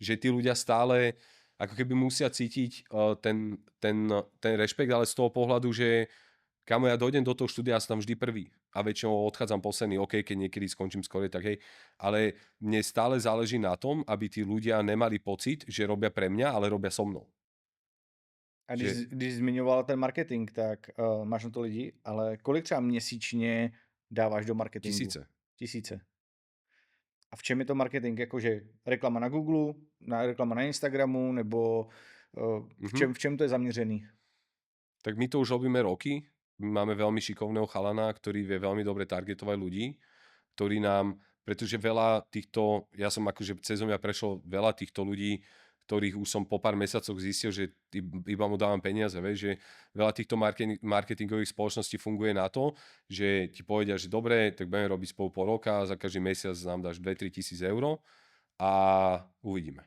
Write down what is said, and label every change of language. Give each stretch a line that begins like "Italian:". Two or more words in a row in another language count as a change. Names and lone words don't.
Slovak: že tí ľudia stále ako keby musia cítiť ten rešpekt, ale z toho pohľadu, že kamo, ja dojdem do toho štúdia a som tam vždy prvý. A väčšinou odchádzam posledný, OK, keď niekedy skončím skôr, tak hej. Ale mne stále záleží na tom, aby tí ľudia nemali pocit, že robia pre mňa, ale robia so mnou.
Czech: A
Slovak: Že
Czech: když zmiňoval ten marketing, tak máš na to lidi, ale kolik třeba měsíčně dáváš do marketingu? Tisíce. A v čem je to marketing? Jakože reklama na Google, reklama na Instagramu, nebo v čem to je zaměřený?
Slovak: Tak my to už robíme roky. My máme veľmi šikovného chalana, ktorý vie veľmi dobre targetovať ľudí, ktorý nám, pretože veľa týchto, ja som akože cez mňa prešiel veľa týchto ľudí, ktorých už som po pár mesiacoch zistil, že iba mu dávam peniaze, vieš, že veľa týchto marketingových spoločností funguje na to, že ti povedia, že dobre, tak budeme robiť spolu pol roka, za každý mesiac nám dáš 2-3 tisíc eur a uvidíme.